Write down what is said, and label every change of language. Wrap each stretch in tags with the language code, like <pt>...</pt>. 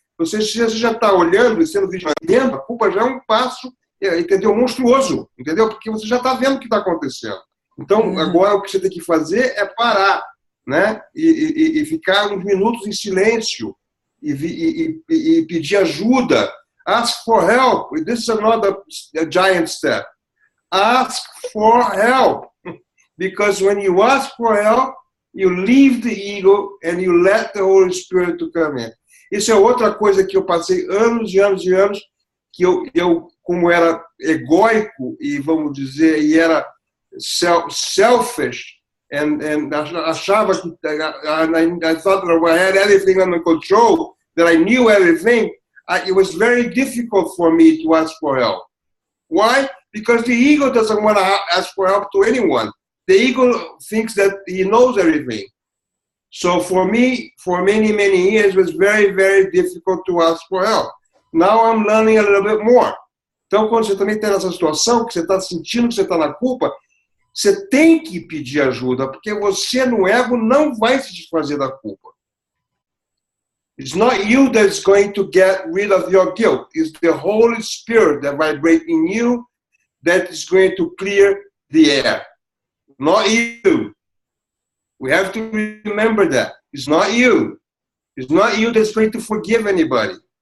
<pt>Você já está olhando e sendo vigilante, a culpa já é um passo, entendeu, monstruoso, entendeu? Porque você já está vendo o que está acontecendo. Então, agora o que você tem que fazer é parar, né? E ficar uns minutos em silêncio e pedir ajuda</pt> <en>Ask for help. This is another giant step. Ask for help. Because when you ask for help, you leave the ego and you let the Holy Spirit to come in.</en> <pt>Isso é outra coisa que eu passei anos e anos e anos, que eu como era egóico</pt> <en>e,</en> <pt>vamos dizer, e era</pt> <en>selfish, and</en> <pt>achava que</pt> <en>I thought that I had everything under control, that I knew everything, it was very difficult for me to ask for help. Why? Because the ego doesn't want to ask for help to anyone. The ego thinks that he knows everything. So for me, for many, many years, it was very, very difficult to ask for help. Now I'm learning a little bit more.</en> <pt>Então, quando você também tem essa situação, que você está sentindo que você está na culpa, você tem que pedir ajuda, porque você no ego não vai se desfazer da culpa.</pt> <en>It's not you that's going to get rid of your guilt. It's the Holy Spirit that vibrates in you that is going to clear the air. Not you. We have to remember that. It's not you. It's not you that's going to forgive anybody.</en>